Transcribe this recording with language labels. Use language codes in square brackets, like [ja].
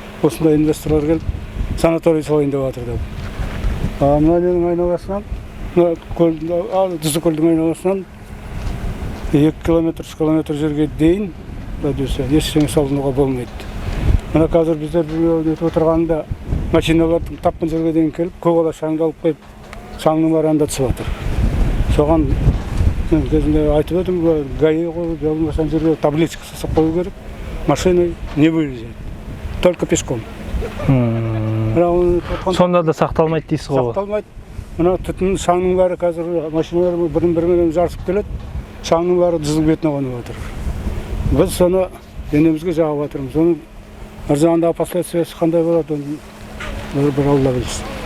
[kk] Осында инвесторлар келіп, санатория салайын деп жатыр деп. Мына ненің айналасынан, Тұзды көлдің айналасынан 2 километр, 3 километр жерге дейін ештеңе салынуға болмайды. Мына қазір біздер өтіп отырғанда машиналардың тапқан жерге дейін келіп, көк ала шаңды алып қойып, шаңның бәрі анда түсіп жатыр. Соған кезінде айтып едім, ГАИ қойып, болмаса жерге табличка жасап қою керек. [ru] Машина не выезжает, только пешком. [kk] Сонда да сақталмайды дейсіз ғой? Сақталмайды. Мына түтін шаңның бәрі қазір машиналар бірін-бірімен жарысып келеді. Шаңның бәрі жүздің бетіне қонып отыр. Біз соны денемізге жағып жатырмыз. Оның ар жағындағы последствиясы қандай болады, бір Алла білсін.